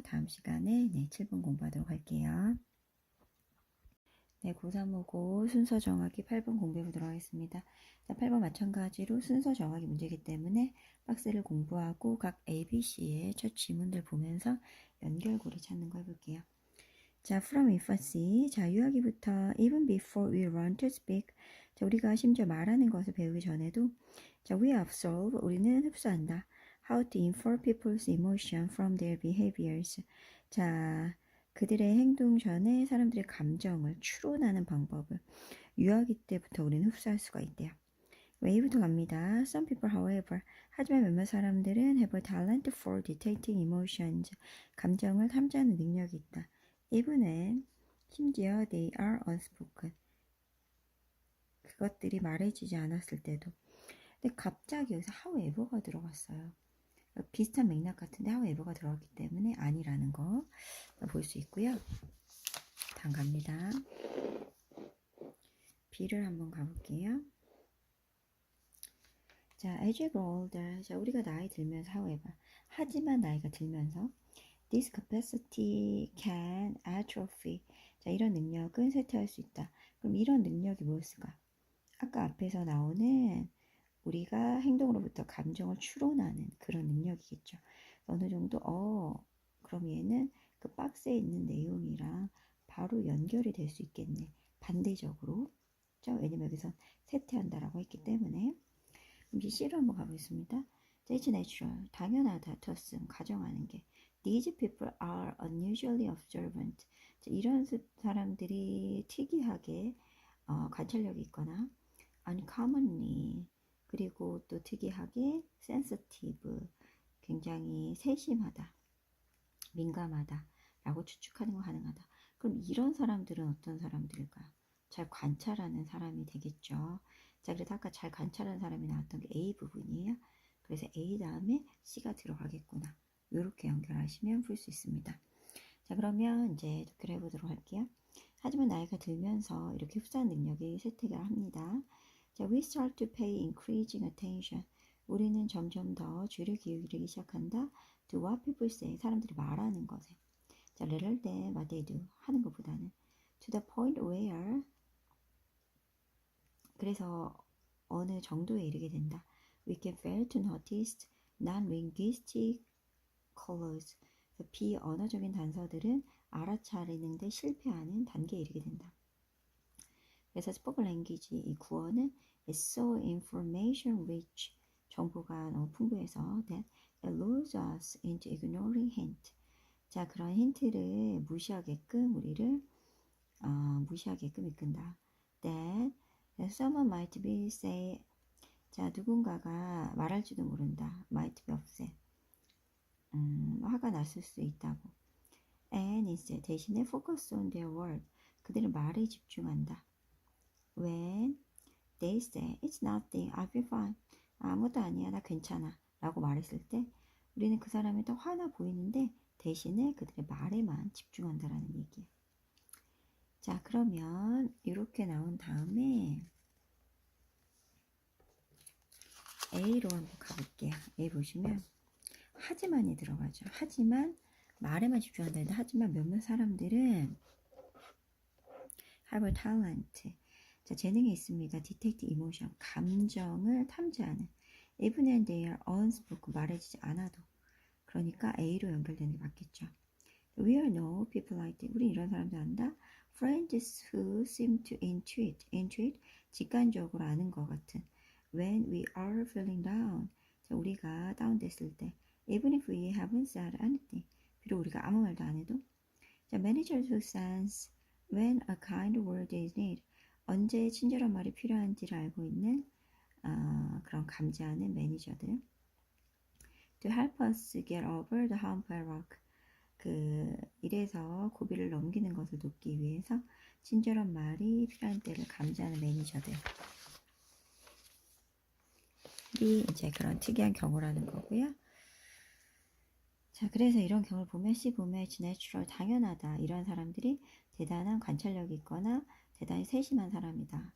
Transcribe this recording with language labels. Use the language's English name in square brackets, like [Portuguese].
[Korean] 다음 시간에 7번 공부하도록 할게요. 네, 고3하고 순서 정하기 8번 공부해 보도록 하겠습니다. 자, 8번 마찬가지로 순서 정하기 문제이기 때문에 박스를 공부하고 각 A, B, C의 첫 지문들 보면서 연결고리 찾는 거 해볼게요. [English] 자, from infancy. 자, [Korean] 유아기부터 [English] even before we learn to speak. [Korean] 자, 우리가 심지어 말하는 것을 배우기 전에도 자, [English] we absorb. [Korean] 우리는 흡수한다. [English] How to infer people's emotion from their behaviors. [Korean] 자, 그들의 행동 전에 사람들의 감정을 추론하는 방법을 유아기 때부터 우리는 흡수할 수가 있대요. Way부터 갑니다. [English] Some people, however, [Korean] 하지만 몇몇 사람들은 [English] have a talent for detecting emotions. [Korean] 감정을 탐지하는 능력이 있다. [English] Even when, [Korean] 심지어 [English] they are unspoken. [Korean] 그것들이 말해지지 않았을 때도. 근데 갑자기 여기서 however가 들어갔어요. 비슷한 맥락 같은데 however가 들어갔기 때문에 아니라는 거 볼 수 있고요. 다음 갑니다. B를 한번 가볼게요. [English] 자, as you grow older. [Korean] 자, 우리가 나이 들면서 [English] however. [Korean] 하지만 나이가 들면서 [English] this capacity can atrophy. [Korean] 자, 이런 능력은 쇠퇴할 수 있다. 그럼 이런 능력이 뭐였을까? 아까 앞에서 나오는 우리가 행동으로부터 감정을 추론하는 그런 능력이겠죠. 어느 정도 그럼 얘는 그 박스에 있는 내용이랑 바로 연결이 될 수 있겠네. 반대적으로. 그렇죠? 왜냐면 여기서 쇠퇴한다라고 했기 때문에. 그럼 C로 한번 가보겠습니다. [English] It's natural. [Korean] 당연하다. [English] to assume. [Korean] 가정하는 게. [English] These people are unusually observant. [Korean] 자, 이런 사람들이 특이하게 관찰력이 있거나 uncommonly 그리고 또 특이하게 sensitive 굉장히 세심하다 민감하다 라고 추측하는 거 가능하다. 그럼 이런 사람들은 어떤 사람들일까요? 잘 관찰하는 사람이 되겠죠. 자, 그래서 아까 잘 관찰하는 사람이 나왔던 게 A 부분이에요. 그래서 A 다음에 C가 들어가겠구나. 이렇게 연결하시면 풀 수 있습니다. 자, 그러면 이제 독해를 해보도록 할게요. 하지만 나이가 들면서 이렇게 흡수한 능력이 쇠퇴가 합니다. [English] 자, we start to pay increasing attention. [Korean] 우리는 점점 더 주의를 기울이기 시작한다. [English] To what people say. [Korean] 사람들이 말하는 것에. [English] 자, rather than what they do. [Korean] 하는 것보다는. [English] To the point where. [Korean] 그래서 어느 정도에 이르게 된다. [English] We can fail to notice non-linguistic colors. [Korean] 비언어적인 단서들은 알아차리는 데 실패하는 단계에 이르게 된다. [English] 그래서 spoken language [Korean] 이 구어는 [English] is so information rich. [Korean] 정보가 너무 풍부해서 [English] that it lures us into ignoring hint. [Korean] 자, 그런 힌트를 무시하게끔 우리를 무시하게끔 이끈다. [English] That someone might be say. [Korean] 자, 누군가가 말할지도 모른다. [English] might be upset. [Korean] 화가 났을 수 있다고. [English] And instead [Korean] 대신에 [English] focus on their word. [Korean] 그들의 말에 집중한다. [English] When they say it's nothing, I'll be fine. [Korean] 아무것도 아니야, 나 괜찮아 라고 말했을 때 우리는 그 사람이 더 화나 보이는데 대신에 그들의 말에만 집중한다라는 얘기예요. 자, 그러면 이렇게 나온 다음에 A로 한번 가볼게요. A 보시면 하지만이 들어가죠. 하지만 말에만 집중한다는데 하지만 몇몇 사람들은 [English] have a talent. [Korean] 자, 재능이 있습니다. [English] detect emotion. [Korean] 감정을 탐지하는. [English] even when they are unspoken. [Korean] 말해지지 않아도. 그러니까 A로 연결되는 게 맞겠죠. [English] We all know people like that. [Korean] 우리 이런 사람들 안다. [English] Friends who seem to intuit. intuit. [Korean] 직관적으로 아는 것 같은. [English] When we are feeling down. [Korean] 자, 우리가 다운됐을 때. [English] Even if we haven't said anything. [Korean] 비록 우리가 아무 말도 안 해도. 자, [English] managers who sense when a kind word is needed. [Korean] 언제 친절한 말이 필요한지를 알고 있는 그런 감지하는 매니저들. [English] To help us get over the hump and rock. [Korean] 이래서 고비를 넘기는 것을 돕기 위해서 친절한 말이 필요한 때를 감지하는 매니저들이 이제 그런 특이한 경우라는 거고요. 자, 그래서 이런 경우를 보면 C 보면 [English] it's natural, [Korean] 당연하다. 이런 사람들이 대단한 관찰력이 있거나 대단히 세심한 사람이다.